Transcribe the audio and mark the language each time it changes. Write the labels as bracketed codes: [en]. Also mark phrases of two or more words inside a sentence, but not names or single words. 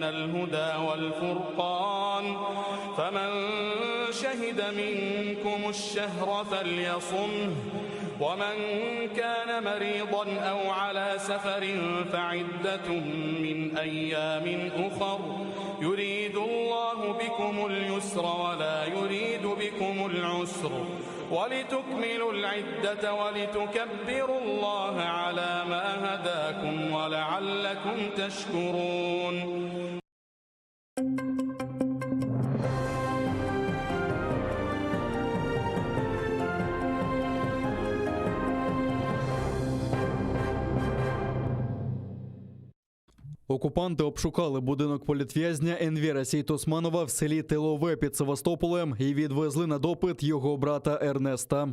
[ar] الهدى والفرقان فمن شهد منكم الشهر فليصمه ومن كان مريضا أو على سفر فعدة من أيام أخر يريد الله بكم اليسر ولا يريد بكم العسر ولتكملوا العدة ولتكبروا الله على ما هداكم ولعلكم تشكرون. [uk] Окупанти обшукали будинок політв'язня Енвера Сейтосманова в селі Тилове під Севастополем і відвезли на допит його брата Ернеста.